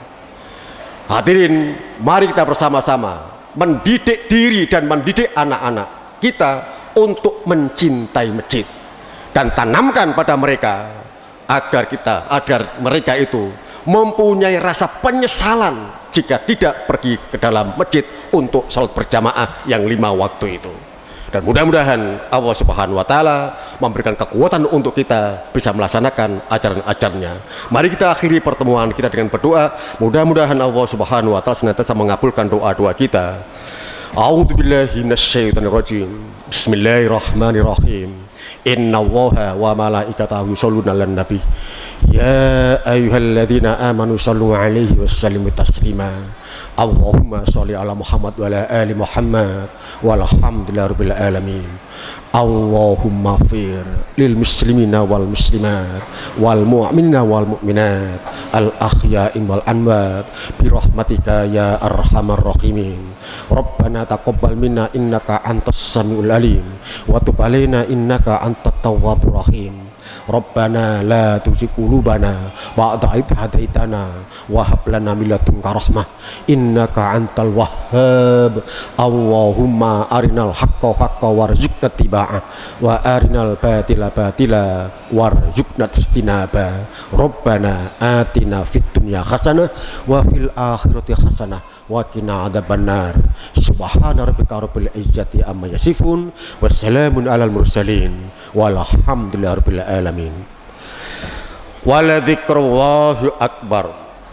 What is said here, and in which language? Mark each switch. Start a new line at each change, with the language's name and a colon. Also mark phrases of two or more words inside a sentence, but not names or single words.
Indonesian: Hadirin, mari kita bersama-sama mendidik diri dan mendidik anak-anak kita untuk mencintai masjid, dan tanamkan pada mereka agar mereka itu mempunyai rasa penyesalan jika tidak pergi ke dalam masjid untuk salat berjamaah yang 5 waktu itu. Dan mudah-mudahan
Arabic: الله سبحانه وتعالى
Indonesian: memberikan kekuatan untuk kita bisa melaksanakan ajaran-ajarannya. Mari kita akhiri pertemuan kita dengan berdoa. Mudah-mudahan
Arabic: الله سبحانه وتعالى
Indonesian: senantiasa mengabulkan doa-doa kita.
Arabic: أعوذ بالله من الشيطان الرجيم. بسم الله الرحمن الرحيم. إن الله وملائكته يصلون على النبي. يا أيها الذين آمنوا صلوا عليه وسلموا تسليما. اللهم صل على محمد وعلى آل محمد والحمد لله رب العالمين. اللهم اغفر للمسلمين والمسلمات والمؤمنين والمؤمنات الأحياء والأموات برحمتك يا أرحم الراحمين. ربنا تقبل منا إنك أنت السميع العليم وتب علينا إنك أنت التواب الرحيم. ربنا لا تزغ قلوبنا بعد إذ هديتنا وهب لنا من لدنك رحمة إنك أنت الوهاب. اللهم أرنا الحق حقا وارزقنا اتباعه وأرنا الباطل باطلا وارزقنا اجتنابه. ربنا آتنا في الدنيا حسنة وفي الآخرة حسنة وقنا عذاب النار. سبحان ربك رب العزة عما يصفون وسلام على المرسلين والحمد لله رب العالمين. ولذكر الله أكبر.